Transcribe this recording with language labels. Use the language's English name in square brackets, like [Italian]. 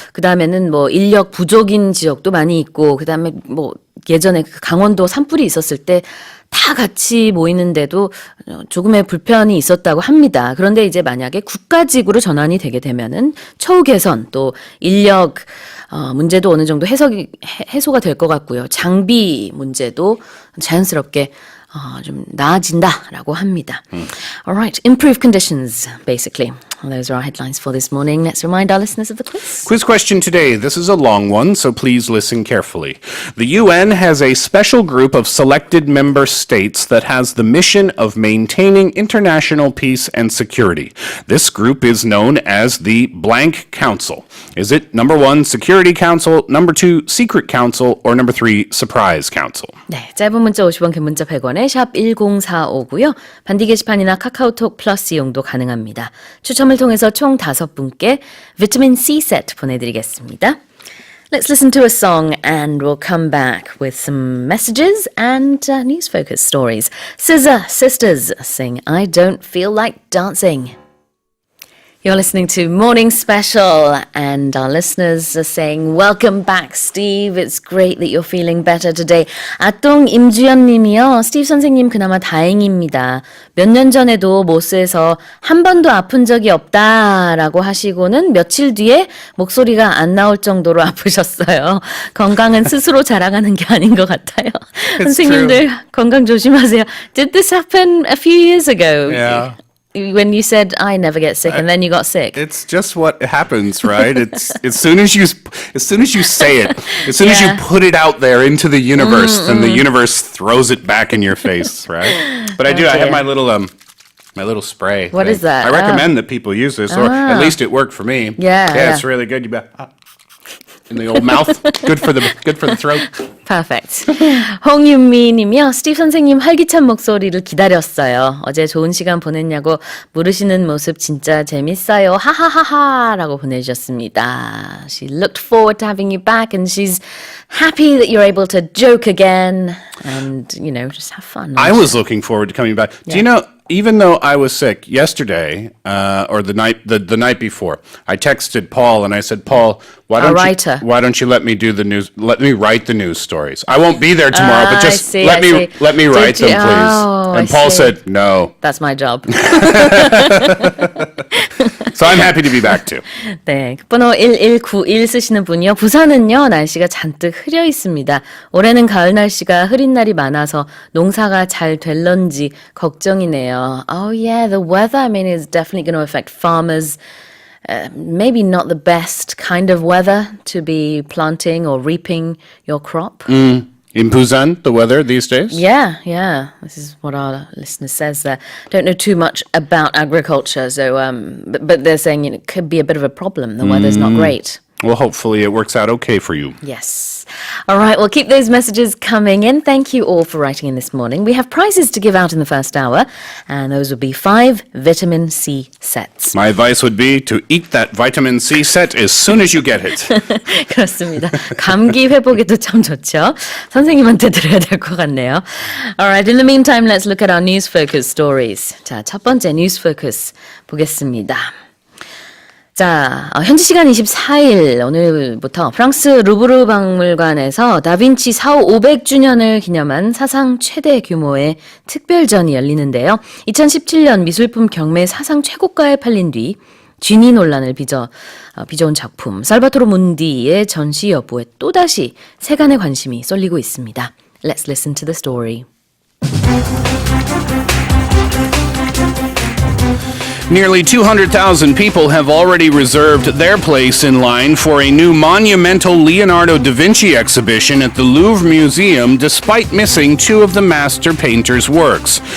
[Korean] 그 다음에는 인력 부족인 지역도 많이 있고, 그 다음에 예전에 강원도 산불이 있었을 때 다 같이 모이는데도 조금의 불편이 있었다고 합니다. 그런데 이제 만약에 국가직으로 전환이 되게 되면은 처우 개선 또 인력 문제도 어느 정도 해소가 될 것 같고요. 장비 문제도 자연스럽게 좀 나아진다라고 합니다. [English] All right, improved conditions, basically. Well, those are our headlines for this morning. Let's remind our listeners of the quiz. Quiz question today. This is a long one, so please listen carefully. The UN has a special group of selected member states that has the mission of maintaining international peace and security. This group is known as the Blank Council. Is it number 1, Security Council, number 2, Secret Council, or number 3, Surprise Council? [Korean] 네, 짧은 문자 50원, 긴 문자 100원에 샵 1045고요. 반디 게시판이나 카카오톡 플러스 이용도 가능합니다. 추첨을 통해서 총 5분께 비타민 C 세트 보내드리겠습니다. [English] Let's listen to a song and we'll come back with some messages and news-focused stories. Scissor Sisters sing I Don't Feel Like Dancing. You're listening to Morning Special, and our listeners are saying, welcome back, Steve. It's great that you're feeling better today. [Korean] 아똥 임주연 님이요. 스티브 선생님 그나마 다행입니다. 몇 년 전에도 모스에서 한 번도 아픈 적이 없다라고 하시고는 며칠 뒤에 목소리가 안 나올 정도로 아프셨어요. 건강은 스스로 자랑하는 게 아닌 것 같아요. 선생님들 건강 조심하세요. [English] Did this happen a few years ago? Yeah. When you said I never get sick and then you got sick. It's just what happens, right? It's as soon as you say it, as soon as you put it out there into the universe, then the universe throws it back in your face, right? But I have my little spray. What is that? I recommend that people use this, or at least it worked for me. Yeah. It's really good. in the old mouth. Good for the throat. Perfect. [Korean] 홍윤미 님이요. 스티브 선생님 활기찬 목소리를 기다렸어요. 어제 좋은 시간 보냈냐고 물으시는 모습 진짜 재밌어요. 하하하하 라고 보내주셨습니다. [English] She looked forward to having you back and she's happy that you're able to joke again and, you know, just have fun. I was looking forward to coming back. Do you know, even though I was sick yesterday or the night before, I texted Paul and I said, Paul, why don't you let me do the news? Let me write the news stories. I won't be there tomorrow, but just let me write them, please. And Paul said, no. That's my job. So I'm happy to be back too. [Korean] 네, 번호 1191 쓰시는 분이요. 부산은요, 날씨가 잔뜩 흐려 있습니다. 올해는 가을 날씨가 흐린 날이 많아서 농사가 잘 될런지 걱정이네요. [English] Oh yeah, the weather, I mean, is definitely going to affect farmers. Maybe not the best kind of weather to be planting or reaping your crop. In Busan, the weather these days? Yeah. This is what our listener says there. Don't know too much about agriculture, so but they're saying it could be a bit of a problem. The weather's not great. Well, hopefully it works out okay for you. Yes. All right, well, keep those messages coming in. Thank you all for writing in this morning. We have prizes to give out in the first hour, and those would be 5 vitamin C sets. My advice would be to eat that vitamin C set as soon as you get it. [Korean] 그렇습니다. 감기 회복에도 참 좋죠. 선생님한테 드려야 될 것 같네요. [English] All right, in the meantime, let's look at our news focus stories. [Korean] 자, 첫 번째 뉴스 포커스 보겠습니다. 자, 현지 시간 24일 오늘부터 프랑스 루브르 박물관에서 다빈치 사후 500주년을 기념한 사상 최대 규모의 특별전이 열리는데요. 2017년 미술품 경매 사상 최고가에 팔린 뒤 쥐니 논란을 빚어온 작품 살바토르 문디의 전시 여부에 또다시 세간의 관심이 쏠리고 있습니다. [English] Let's listen to the story. Nearly 200,000 people have already reserved their place in line for a new monumental Leonardo da Vinci exhibition at the Louvre Museum, despite missing 2 of the master painter's works.